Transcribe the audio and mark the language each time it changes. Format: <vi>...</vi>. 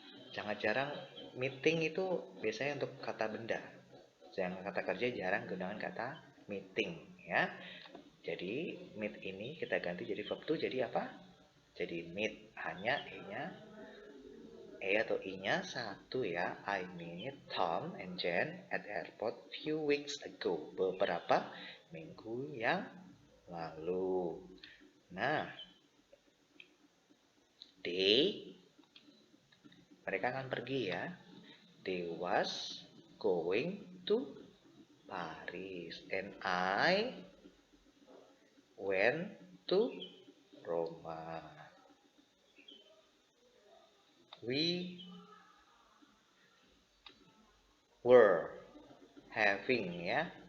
<id>Jangan jarang meeting itu biasanya untuk kata benda. Jangan kata kerja jarang gunakan kata meeting ya. Jadi meet ini kita ganti jadi verb to jadi apa? Jadi meet, hanya atau I-nya satu ya.</id> <en>I meet Tom and Jen at airport few weeks ago.</en> <id>Beberapa minggu yang lalu. Nah, mereka akan pergi ya.</id> <en>They was going to Paris and I went to Roma. We were having ya.</en>